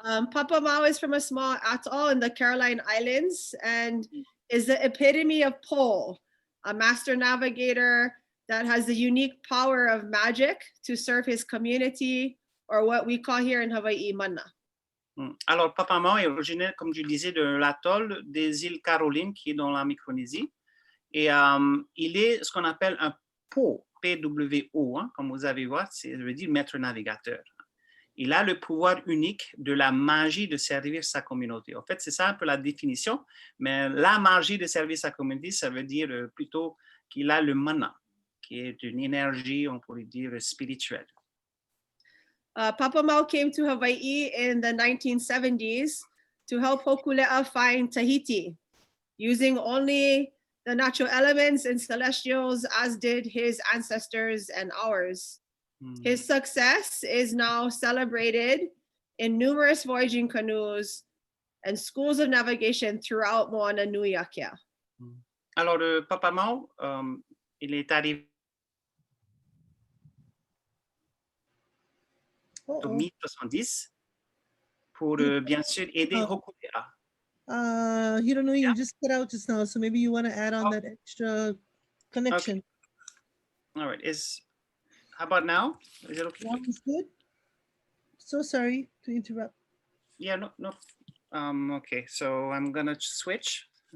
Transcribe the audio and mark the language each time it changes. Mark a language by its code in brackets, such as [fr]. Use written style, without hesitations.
[en] Papa Mao is from a small atoll in the Caroline Islands and is the epitome of pole, a master navigator that has the unique power of magic to serve his community, or what we call here in Hawaii, mana. [fr] Alors, Papa Mao est originaire, comme je disais, de l'atoll des îles Carolines, qui est dans la Micronésie. Et il est ce qu'on appelle un PO, P-W-O, hein, comme vous avez vu, ça veut dire maître navigateur. Il a le pouvoir unique de la magie de servir sa communauté. En fait, c'est ça un peu la définition, mais la magie de servir sa communauté, ça veut dire plutôt qu'il a le mana, qui est une énergie, on pourrait dire, spirituelle. [en] Papa Mao came to Hawaii in the 1970s to help Hokulea find Tahiti, using only the natural elements and celestials as did his ancestors and ours. His success is now celebrated in numerous voyaging canoes and schools of navigation throughout Moana Nui Akea. [fr] Alors, le Papa Mao, il est arrivé en 1070 pour bien sûr aider Hokulea. [en] Hironui, you just cut out just now, so maybe you want to add on that extra connection. Okay. All right. How about now? Is it okay? Sounds good. So sorry to interrupt. Yeah, no. Okay, so I'm gonna switch.